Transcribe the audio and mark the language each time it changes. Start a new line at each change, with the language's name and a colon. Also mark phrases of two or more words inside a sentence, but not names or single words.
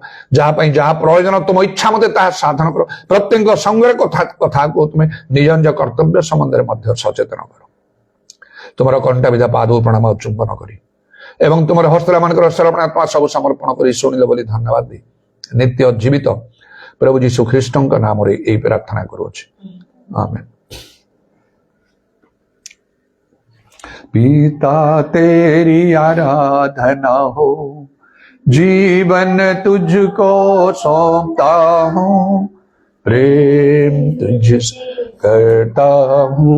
Odia: ଯାହା ପାଇଁ ଯାହା ପ୍ରୟୋଜନ ତୁମ ଇଚ୍ଛା ମତେ ତାହା ସାଧନ କର। ପ୍ରତ୍ୟେକ ସଙ୍ଗରେ କଥାକୁ ତୁମେ ନିଜ ନିଜ କର୍ତ୍ତବ୍ୟ ସମ୍ବନ୍ଧରେ ମଧ୍ୟ ସଚେତନ କର। ତୁମର କଣ୍ଟା ବିଧା ପାଦ ପ୍ରଣାମ ଚୁମ୍ବନ କରି ଏବଂ ତୁମର ହସ୍ତଲା ମାନଙ୍କର ଶରଣାତ୍ମା ସବୁ ସମର୍ପଣ କରି ଶୁଣିଲ ବୋଲି ଧନ୍ୟବାଦ ଦେଇ ନିତ୍ୟ ଜୀବିତ ପ୍ରଭୁ ଯୀଶୁ ଖ୍ରୀଷ୍ଟଙ୍କ ନାମରେ ଏହି ପ୍ରାର୍ଥନା କରୁଅଛି, ଆମେନ୍।
Hindi: पिता तेरी आराधना हो, जीवन तुझको सौंपता हूँ, प्रेम तुझसे करता हूँ।